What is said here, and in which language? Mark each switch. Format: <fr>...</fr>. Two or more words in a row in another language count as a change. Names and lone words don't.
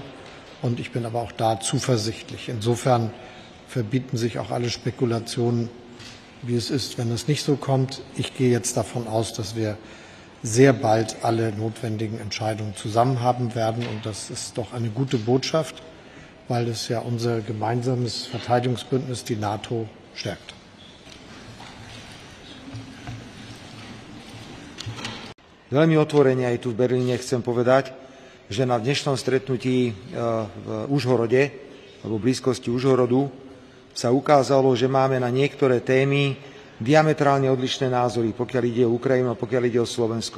<de>Und ich bin aber auch da zuversichtlich. Insofern verbieten sich auch alle Spekulationen, wie es ist, wenn es nicht so kommt. Ich gehe jetzt davon aus, dass wir sehr bald alle notwendigen Entscheidungen zusammen haben werden. Und das ist doch eine gute Botschaft, weil es ja unser gemeinsames Verteidigungsbündnis, die NATO, stärkt.</de> <sk>Veľmi otvorene aj tu v Berlíne chcem povedať, že na dnešnom stretnutí v Užhorode, alebo v blízkosti Užhorodu, sa ukázalo, že máme na niektoré témy diametrálne odlišné názory, pokiaľ ide o Ukrajinu a pokiaľ ide o Slovensko.</sk>